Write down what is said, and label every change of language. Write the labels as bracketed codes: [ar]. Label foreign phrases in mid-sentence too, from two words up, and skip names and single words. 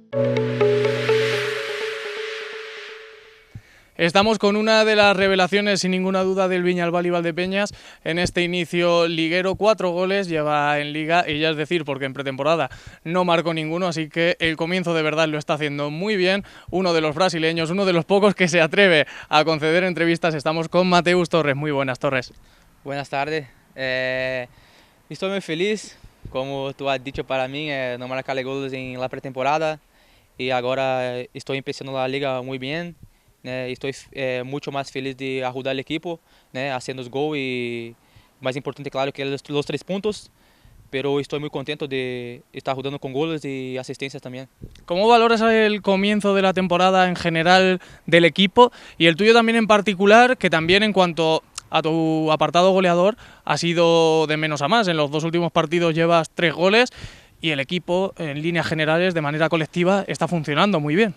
[es] Estamos con una de las revelaciones, sin ninguna duda, del Viñalbal y Valdepeñas en este inicio liguero. 4 goles lleva en Liga, y ya es decir, porque en pretemporada no marcó ninguno, así que el comienzo de verdad lo está haciendo muy bien. Uno de los brasileños, uno de los pocos que se atreve a conceder entrevistas. Estamos con Mateus Torres. Muy buenas, Torres. Buenas tardes. [pt] Estou muito feliz, [es] como tu has dicho [pt] para mim, não marcar gols em la pré-temporada e agora estou começando a liga muito bem. Estou muito mais feliz de ajudar o equipo, fazendo os gols e mais importante, claro, que os 3 pontos. [es] Pero estoy muy contento de estar jugando con goles y asistencias también. ¿Cómo valoras el comienzo de la temporada en general del equipo y el tuyo también en particular, que también en cuanto a tu apartado goleador ha sido de menos a más? En los 2 últimos partidos llevas 3 goles y el equipo en líneas generales de manera colectiva está funcionando muy bien.